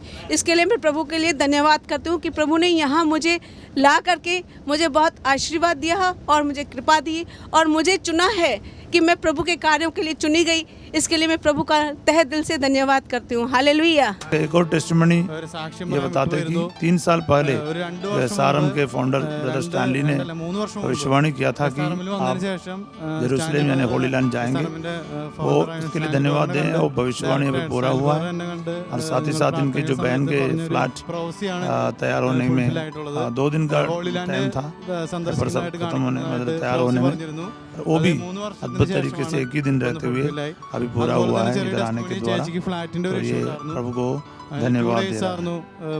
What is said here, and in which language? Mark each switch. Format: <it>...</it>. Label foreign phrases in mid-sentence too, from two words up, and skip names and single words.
<hi>इसके लिए मैं प्रभु के लिए धन्यवाद करती हूँ कि प्रभु ने यहाँ मुझे ला करके मुझे बहुत आशीर्वाद दिया और मुझे कृपा दी और मुझे चुना है कि मैं प्रभु के कार्यों के लिए चुनी गई। इसके लिए मैं प्रभु का तहे दिल से धन्यवाद करती हूँ। हालेलुया। एक और टेस्टिमनी</hi> <ml>ഒരു സാക്ഷ്യം</ml> <hi>ये</hi> <ml>പറയാൻ</ml> <hi>बताते हैं</hi> <ml>വിട്ടുപോയിരുന്നു.</ml> <hi>कि 3 साल पहले</hi> <ml>ഒരു 2 വർഷം</ml> <hi>सारम</hi> <ml>മുമ്പ്,</ml> <hi>के फाउंडर ब्रदर स्टैनली ने</hi> <ml>3 വർഷം മുമ്പ്</ml> <hi>भविष्यवाणी किया था कि</hi> <ml>സാറമിൽ വന്നതിന്</ml> <hi>आप</hi> <ml>ശേഷം</ml> <hi>यरूशलेम यानी होली लैंड जाएंगे। वो इसके लिए धन्यवाद दें। वो भविष्यवाणी अभी पूरा हुआ है और साथ ही साथ इनके जो बहन के फ्लैट तैयार होने में 2 दिन का टाइम था, पेपर सब खत्म होने मतलब तैयार होने में, वो भी अद्भुत तरीके से एक ही दिन रहते हुए अभी पूरा हुआ है इधर आने के द्वारा। तो ये प्रभु को धन्यवाद दे रहा है।</hi>